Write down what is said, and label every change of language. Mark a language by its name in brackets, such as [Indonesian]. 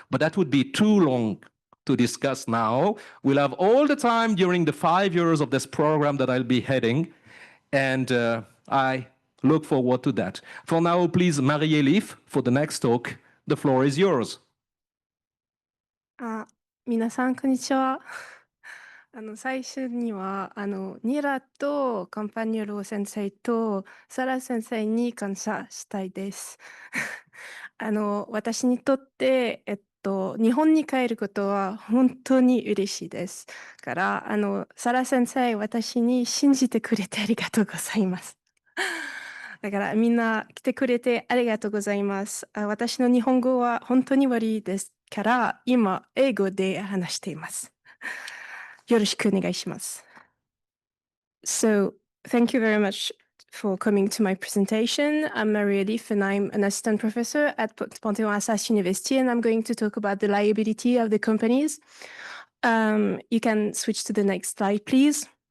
[English] But that would be too long to discuss now. We'll have all the time during the 5 years of this program that I'll be heading, and I look forward to that. For now, please, Marie-Élise, for the next talk, the floor is yours. [Japanese] 皆さん、こんにちは。最初にはニラとカンパニョロ先生とサラ先生に感謝したいです。私にとって、日本に帰ることは本当に嬉しいです。から、サラ先生、私に信じてくれてありがとうございます。だからみんな来てくれてありがとうございます。私の日本語は本当に悪いですから、今、英語で話しています。よろしくお願いします。 [English] So, thank you very much for coming to my presentation. I'm Marie Elif and I'm an assistant professor at Panthéon-Assas University, and I'm going to talk about the liability of the companies. You can switch to the next slide, please.